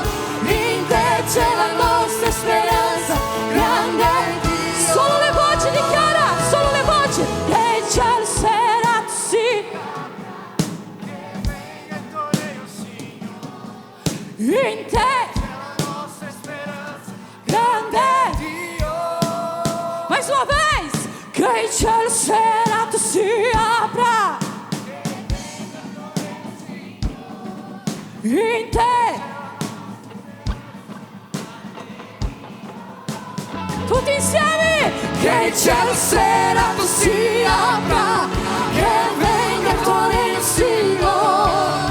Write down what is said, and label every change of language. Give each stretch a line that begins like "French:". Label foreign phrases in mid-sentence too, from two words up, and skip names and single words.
Italian: In te c'è la nostra speranza, grande Dio. Solo le voci dichiara, solo le voci. Che il cielo serrato si apra, che venga il tuo regno, Signore. In te c'è la nostra speranza, grande Dio.
Portuguese: Mais uma vez.
Italian: Che il cielo serrato si apra, in te. Tutti insieme. Che il cielo serrato si apra, che venga il tuo regno, Signore.